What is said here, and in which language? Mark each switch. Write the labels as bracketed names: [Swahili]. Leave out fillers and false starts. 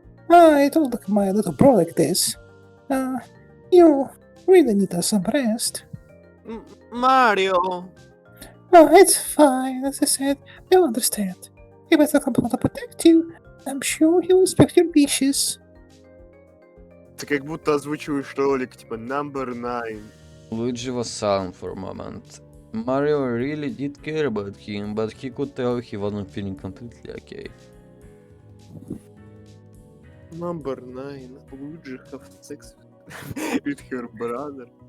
[English] I don't look at my little bro like this. You really need some rest. Mario. Oh, it's fine. As I said, they'll understand. He better come to protect you. I'm sure he'll respect your wishes. [Russian] Ты как будто озвучиваешь ролик, типа [English] number 9. Luigi was silent for a moment. Mario really did care about him, but he could tell he wasn't feeling completely okay. Number 9. Luigi have sex with her brother.